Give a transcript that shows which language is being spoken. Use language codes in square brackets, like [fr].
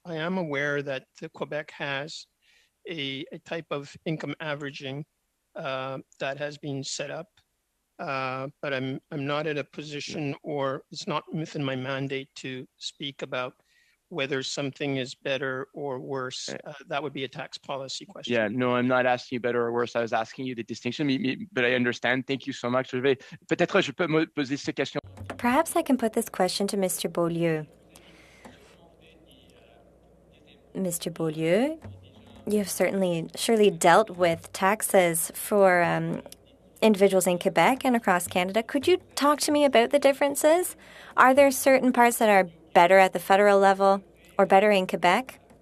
[en] I am aware that Quebec has a type of income averaging that has been set up, but I'm not in a position, or it's not within my mandate to speak about whether something is better or worse. That would be a tax policy question. Yeah, no, I'm not asking you better or worse. I was asking you the distinction, but I understand. Thank you so much. [fr] Peut-être je peux me poser cette question. [en] Perhaps I can put this question to Mr. Beaulieu. Mr. Beaulieu, you have surely dealt with taxes for individuals in Quebec and across Canada. Could you talk to me about the differences? Are there certain parts that are better at the federal level or better in Quebec?